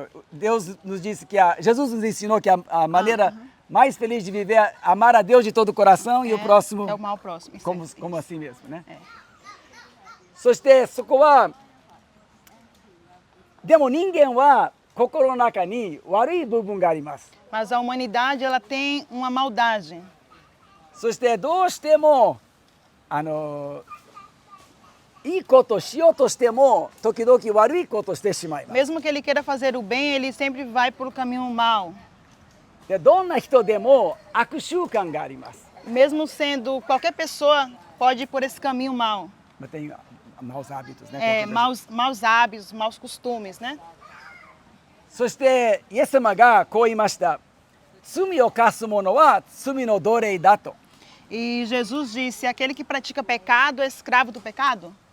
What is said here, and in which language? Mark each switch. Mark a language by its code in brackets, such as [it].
[pt] Deus nos disse que Jesus nos ensinou que a maneira mais feliz de viver é amar a Deus de todo o coração e o próximo É o mal próximo. como assim mesmo, né? ええ [ja] そしてそこはでも人間は心の中に悪い部分があります。 [pt] Mas a humanidade, ela tem uma maldade. [ja] そしてどうしてもいいことしようとしても時々悪いことしてしまいます。 [pt] Mesmo que ele queira fazer o bem, ele sempre vai por o caminho mal. [ja] でどんな人でも悪習慣があります。 [pt] Mesmo sendo qualquer pessoa, pode ir por esse caminho mal. Tem maus hábitos, né? É, maus hábitos, maus costumes, né? [ja] そしてイエス様がこう言いました。罪を犯す者は罪の奴隷だと。 [pt] E Jesus disse: aquele que pratica pecado é escravo do pecado.